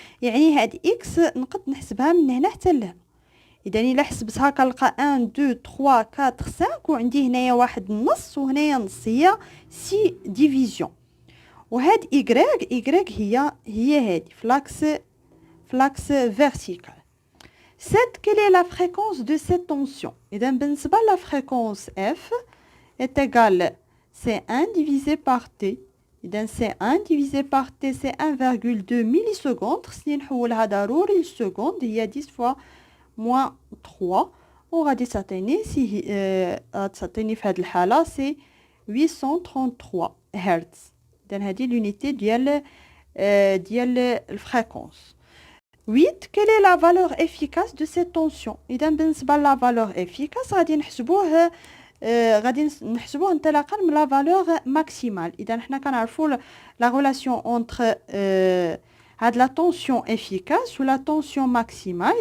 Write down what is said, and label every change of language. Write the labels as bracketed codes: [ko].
[ar] يعني هاد x نقد نحسبها من هنا حتى لهنا. اذا الا حسبتها كنلقى 1 2 3 4 5 وعندي هنايا واحد النص وهنايا نص هي 6 ديفيزيون. وهاد y هي هادي فلاكس فيرتيكال. 7. [fr] quelle est la fréquence de cette tension? [ar] اذا بالنسبه لا فريكونس [fr] f est égale C1 divisé par t. اذا C1 divisé par t c'est 1.2 millisecondes. [ar] خصني نحولها ضروري للسكوند هي [fr] 10 fois moins 3 [ar] وغادي تعطيني تعطيني في هذه الحالة سي 833 هرتز. إذن هذه l'unité ديال الفريكونس. 8. [fr] Quelle est la valeur efficace de cette tension؟ إذا بالنسبة لا valeur efficace [ar] غادي نحسبوه انطلاقا من [fr] لا valeur maximale. [ar] إذا حنا كنعرفوا [fr] la relation entre [ar] هاد la tension efficace ou la tension maximale.